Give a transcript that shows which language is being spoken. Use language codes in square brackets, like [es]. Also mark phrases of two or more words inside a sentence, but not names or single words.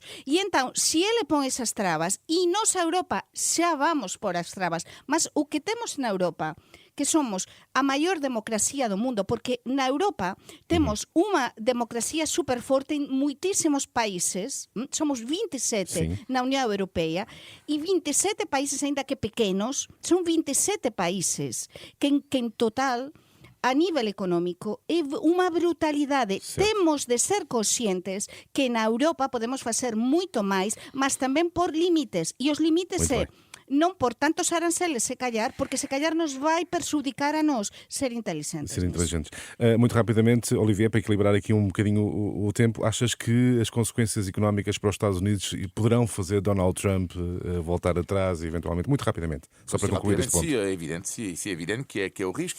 [gl] E entón, se ele pon esas trabas, e nós a Europa xa vamos por as trabas, mas o que temos na Europa, que somos a maior democracia do mundo, porque na Europa temos unha democracia superforte en moitísimos países, somos 27 na Unión Europea, e 27 países, ainda que pequenos, son 27 países que en total, a nivel económico, é unha brutalidade. Temos de ser conscientes que na Europa podemos facer moito máis, mas tamén por límites, e os límites non por tantos aranceles se callar, porque se callar nos vai perjudicar a nós ser inteligentes. [pt] Muito rapidamente, Olivier, para equilibrar aqui um bocadinho o tempo, achas que as consequências económicas para os Estados Unidos poderão fazer Donald Trump voltar atrás, eventualmente, muito rapidamente, só para concluir este ponto? É evidente que é o risco.